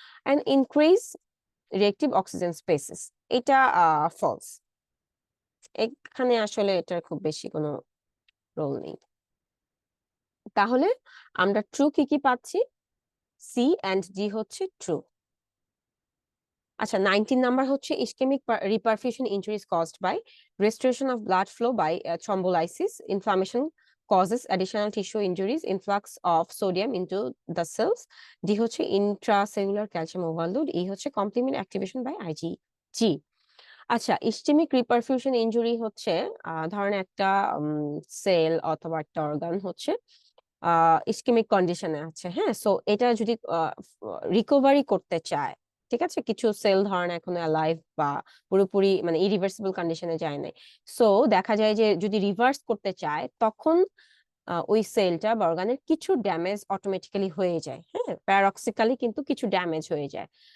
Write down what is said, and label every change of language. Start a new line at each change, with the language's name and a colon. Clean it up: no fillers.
Bangla: And increase reactive oxygen species, এটা false, এখানে আসলে এটার খুব বেশি কোনো রোল নেই। তাহলে আমরা ট্রু কি কি পাচ্ছি, সি এন্ড ডি হচ্ছে ট্রু। আচ্ছা, 19 নাম্বার হচ্ছে
English: Ischaemic reperfusion injuries caused by restoration of blood flow by thrombolysis, inflammation causes additional tissue injuries, influx of sodium into the cells, D হচ্ছে intracellular calcium overload, E হচ্ছে complement activation by IgG.
Bangla: আচ্ছা, ischaemic reperfusion injury হচ্ছে ধরেন একটা sell অথবা একটা organ হচ্ছে ischemic কন্ডিশনে আছে, হ্যাঁ। সো এটা যদি রিকভারি করতে চায়, ঠিক আছে, কিছু সেল ধরেন এখন অ্যালাইভ বা পুরোপুরি মানে ইরিভার্সিবল কন্ডিশনে যায় নাই, সো দেখা যায় যে যদি রিভার্স করতে চায় তখন ওই সেলটা বা অর্গানের কিছু ড্যামেজ অটোমেটিক্যালি হয়ে যায়, হ্যাঁ, প্যারাডক্সিক্যালি কিন্তু কিছু ড্যামেজ হয়ে যায়।